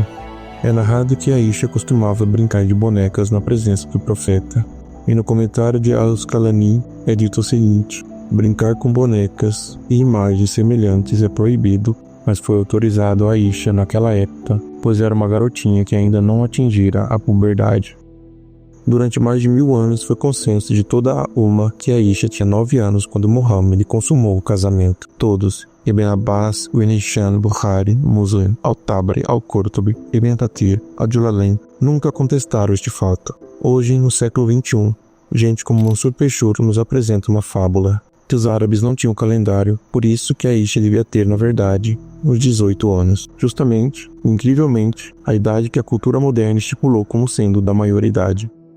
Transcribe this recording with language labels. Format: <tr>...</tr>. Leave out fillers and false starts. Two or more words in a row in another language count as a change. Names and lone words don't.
<pt>É narrado que Aisha costumava brincar de bonecas na presença do profeta, e no comentário de Al-Asqalani é dito o seguinte: brincar com bonecas e imagens semelhantes é proibido, mas foi autorizado a Aisha naquela época, pois era uma garotinha que ainda não atingira a puberdade. Durante mais de 1000 anos foi consenso de toda a Umma que Aisha tinha 9 anos quando Muhammad consumou o casamento. Todos, Ibn Abbas, Ibn Hisham, Bukhari, Muslim, Al-Tabari, Al-Qurtubi, Ibn Kathir, Al-Jalalain, nunca contestaram este fato. Hoje, no século XXI, gente como Mansur Peixoto nos apresenta uma fábula que os árabes não tinham calendário, por isso que Aisha devia ter, na verdade, uns 18 anos, justamente, incrivelmente, a idade que a cultura moderna estipulou como sendo da maioridade.</pt>